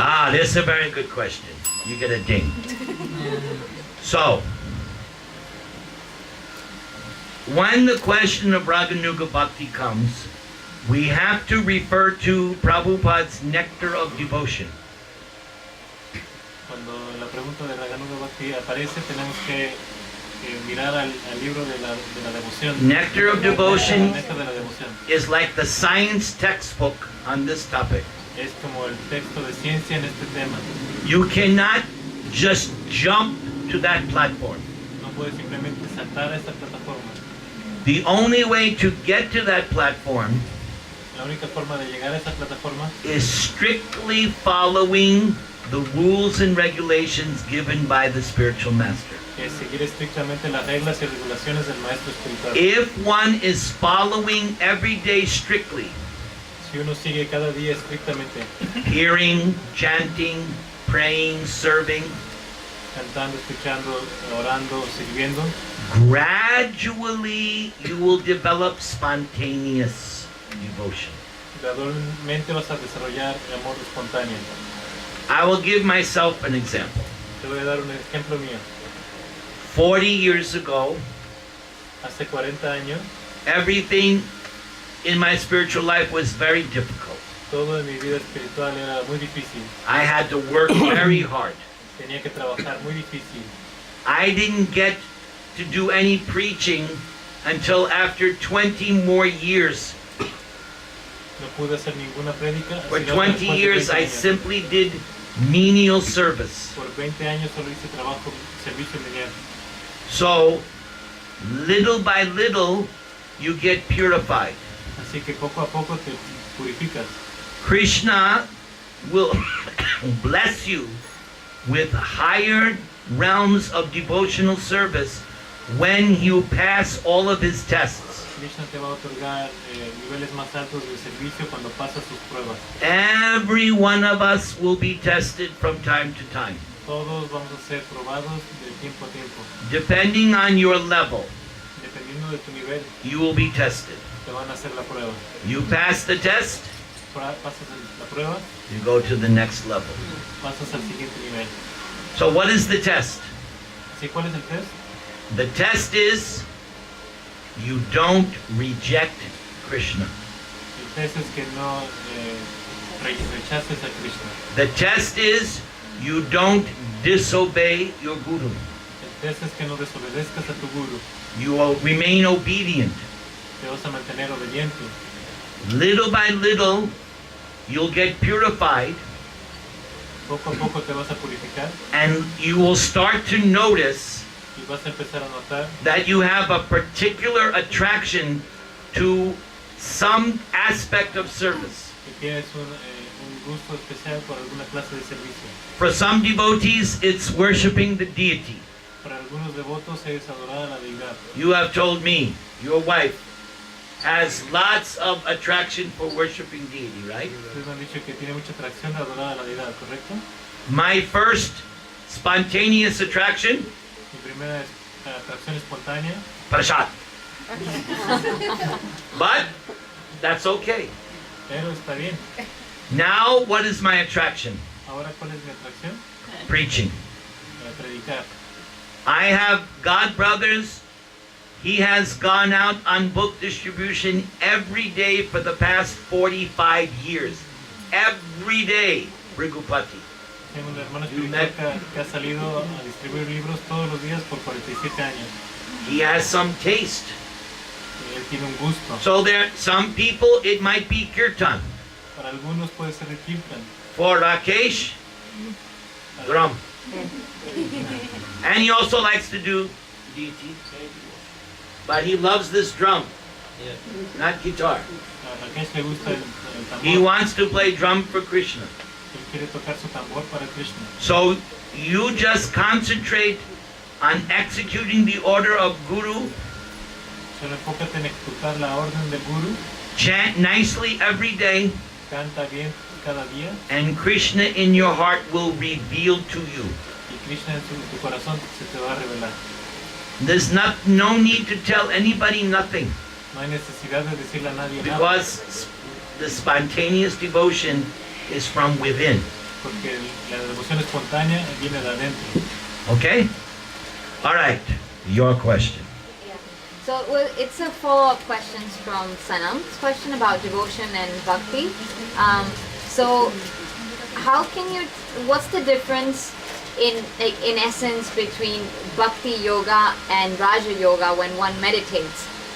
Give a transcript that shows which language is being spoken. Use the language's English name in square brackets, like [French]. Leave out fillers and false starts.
[English] Ah, this is a very good question. You get a ding. So, when the question of Raganuga Bhakti comes, we have to refer to Prabhupada's Nectar of Devotion. [Spanish] Cuando la pregunta de Raganuga Bhakti aparece, tenemos que mirar al libro de la devoción. [English] Nectar of Devotion [Spanish] Nectar de la devoción. [English] is like the science textbook on this topic. [Spanish] Es como el texto de ciencia en este tema. [English] You cannot just jump to that platform. [Spanish] No puedes simplemente saltar a esta plataforma. [English] The only way to get to that platform [Spanish] La única forma de llegar a esa plataforma [English] is strictly following the rules and regulations given by the spiritual master. [Spanish] es seguir estrictamente las reglas y regulaciones del maestro espiritual. [English] If one is following every day strictly, [Spanish] Si uno sigue cada día estrictamente, [English] hearing, chanting, praying, serving, [Spanish] cantando, escuchando, orando, sirviendo, [English] gradually you will develop spontaneous devotion. [Spanish] gradualmente vas a desarrollar amor espontáneo. [English] I will give myself an example. [Spanish] Te voy a dar un ejemplo mío. [English] 40 years ago, [Spanish] Hace 40 años, [English] everything in my spiritual life was very difficult. [Spanish] todo en mi vida espiritual era muy difícil. [English] I had to work very hard. [Spanish] Tenía que trabajar muy difícil. [English] I didn't get to do any preaching until after 20 more years. [Spanish] No pude hacer ninguna prédica. [English] For [Spanish] sino [English] 20 [Spanish] después de [English] years [Spanish] 20 [English] I [Spanish] años. [English] simply did menial service. [Spanish] Por 20 años solo hice trabajo, servicio menial. [English] So, little by little, you get purified. [Spanish] Así que poco a poco te purificas. [English] Krishna will bless you with higher realms of devotional service when you pass all of his tests. [Spanish] Krishna te va a otorgar niveles más altos de servicio cuando pasas tus pruebas. [English] Every one of us will be tested from time to time. [Spanish] Todos vamos a ser probados de tiempo a tiempo. [English] Depending on your level, [Spanish] Dependiendo de tu nivel, [English] you will be tested. [Spanish] te van a hacer la prueba. [English] You pass the test, [Spanish] Pasas la prueba, [English] you go to the next level. [Spanish] pasas al siguiente nivel. [English] So what is the test? [Spanish] ¿Sí? ¿Cuál es el test? [English] The test is you don't reject Krishna. [Spanish] El test es que no rechaces a Krishna. [English] The test is you don't disobey your guru. [Spanish] El test es que no desobedezcas a tu guru. [English] You will remain obedient. [Spanish] Te vas a mantener obediente. [English] Little by little, you'll get purified, [Spanish] Poco a poco te vas a purificar [English] and you will start to notice [Spanish] y vas a empezar a notar [English] that you have a particular attraction to some aspect of service. [Spanish] que tienes un gusto especial por alguna clase de servicio. [English] For some devotees, it's worshiping the deity. [Spanish] Para algunos devotos es adorar a la deidad. [English] You have told me your wife has lots of attraction for worshiping deity, right? [Spanish] Ustedes me han dicho que tiene mucha atracción de adorar a la deidad, ¿correcto? [English] My first spontaneous attraction, [Spanish] Mi primera atracción espontánea, [English] prasad. But that's okay. [Spanish] pero está bien. [English] Now, what is my attraction? [Spanish] Ahora, ¿cuál es mi atracción? [English] Preaching. [Spanish] Predicar. [English] I have God brothers. He has gone out on book distribution every day for the past 45 years. Every day, Brigupati. [Spanish] Tengo un hermano [English] You [Spanish] espiritual [English] met- [Spanish] que ha salido a distribuir libros todos los días por 47 años. [English] He has some taste. [Spanish] Y él tiene un gusto. [English] So there, some people, it might be kirtan. [Spanish] Para algunos puede ser el kirtan. [English] For Rakesh, drum. And he also likes to do deity. But he loves this drum, not guitar. [Spanish] A Rakesh le gusta el [English] He [Spanish] tambor. [English] wants to play drum for Krishna. [Spanish] Él quiere tocar su tambor para Krishna. [English] So you just concentrate on executing the order of Guru, [Spanish] Solo enfócate en ejecutar la orden del guru. [English] chant nicely every day, [Spanish] Canta bien cada día. [English] and Krishna in your heart will reveal to you. [Spanish] Y Krishna en tu corazón se te va a revelar. [English] There's no need to tell anybody nothing, [Spanish] No hay necesidad de decirle a nadie nada. [English] because the spontaneous devotion is from within. [Spanish] Porque la devoción espontánea viene de adentro. [English] Okay? All right. Your question. Yeah. So well, it's a follow-up question from Sanam's question about devotion and bhakti. So how can you? What's the difference in essence between bhakti yoga and raja yoga when one meditates?